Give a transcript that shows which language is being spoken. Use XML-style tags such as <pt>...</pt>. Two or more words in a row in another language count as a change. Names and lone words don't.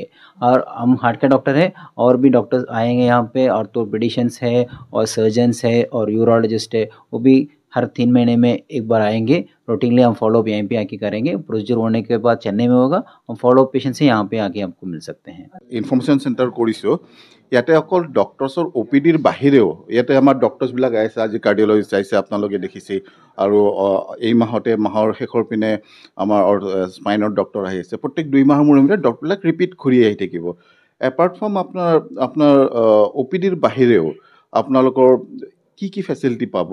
<hi>और हम हार्ट के डॉक्टर हैं और भी डॉक्टर्स आएंगे यहाँ पे, ऑर्थोपेडिशियंस है और सर्जन्स है और यूरोलॉजिस्ट है, वो भी हर 3 महीने में एक बार आएंगे। रूटीनली हम फॉलोअप यहीं पे आके करेंगे। प्रोसीजर होने के बाद चेन्नई में होगा, हम</hi> <en>follow-up patient</en> <hi>से यहाँ पे आके आपको मिल सकते हैं।</hi> <en>information centre</en> <as>কৰিছোঁ। ইয়াতে অকল ডক্টৰ্ছৰ OPDৰ বাহিৰেও ইয়াতে আমাৰ ডক্টৰ্ছবিলাক আহিছে। আজি কাৰ্ডিঅলজিষ্ট আহিছে, আপোনালোকে দেখিছে। আৰু এই মাহৰ শেষৰ পিনে আমাৰ স্পাইনৰ ডক্টৰ আহি আছে। প্ৰত্যেক 2 মাহৰ মূৰে মূৰে ডক্টৰবিলাক ৰিপিট ঘূৰি আহি থাকিব।</as> <en>apart from</en> <as>আপোনাৰ OPDৰ বাহিৰেও আপোনালোকৰ কি ফেচিলিটি পাব।</as>